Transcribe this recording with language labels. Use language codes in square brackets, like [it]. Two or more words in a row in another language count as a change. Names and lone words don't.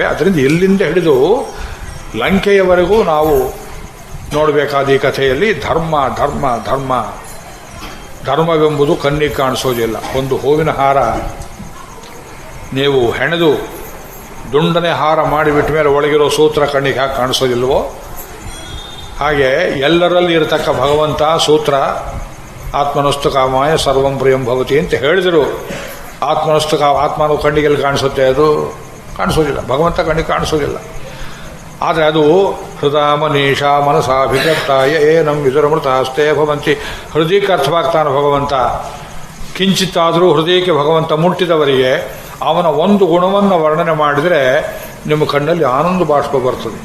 [kn] ಅದರಿಂದ ಇಲ್ಲಿಂದ ಹಿಡಿದು ಲಂಕೆಯವರೆಗೂ ನಾವು ನೋಡಬೇಕಾದ ಈ ಕಥೆಯಲ್ಲಿ ಧರ್ಮ ಧರ್ಮ ಧರ್ಮ ಧರ್ಮವೆಂಬುದು ಕಣ್ಣಿಗೆ ಕಾಣಿಸೋದಿಲ್ಲ. ಒಂದು ಹೂವಿನ ಹಾರ ನೀವು ಹೆಣೆದು ದುಂಡನೆ ಹಾರ ಮಾಡಿಬಿಟ್ಟ ಮೇಲೆ ಒಳಗಿರೋ ಸೂತ್ರ ಕಣ್ಣಿಗೆ ಹಾಕಿ ಕಾಣಿಸೋದಿಲ್ವೋ ಹಾಗೆ ಎಲ್ಲರಲ್ಲಿ ಇರತಕ್ಕ ಭಗವಂತ ಸೂತ್ರ [sa] ಆತ್ಮನಸ್ತು ಕಾಮಾಯ ಸರ್ವಂ ಪ್ರಿಯಂ ಭವತಿ [kn] ಅಂತ ಹೇಳಿದರು. ಆತ್ಮನ ಕಣ್ಣಿಗೆಲ್ಲಿ ಕಾಣಿಸುತ್ತೆ? ಅದು ಕಾಣಿಸೋದಿಲ್ಲ. ಭಗವಂತ ಕಣ್ಣಿಗೆ ಕಾಣಿಸೋದಿಲ್ಲ. ಆದರೆ ಅದು [sa] ಹೃದಯಮನೀಷ ಮನಸಾಭಿಗತ್ತಾಯ ಏನಂ ವಿದುರಮೃತ ಹಸ್ತೆ ಭವಂತಿ. [kn] ಹೃದಯಕ್ಕೆ ಅರ್ಥವಾಗ್ತಾನೆ ಭಗವಂತ. ಕಿಂಚಿತ್ತಾದರೂ ಹೃದಯಕ್ಕೆ ಭಗವಂತ ಮುಟ್ಟಿದವರಿಗೆ ಅವನ ಒಂದು ಗುಣವನ್ನು ವರ್ಣನೆ ಮಾಡಿದರೆ ನಿಮ್ಮ ಕಣ್ಣಲ್ಲಿ ಆನಂದ ಬಾಷ್ಪ ಬರ್ತದೆ.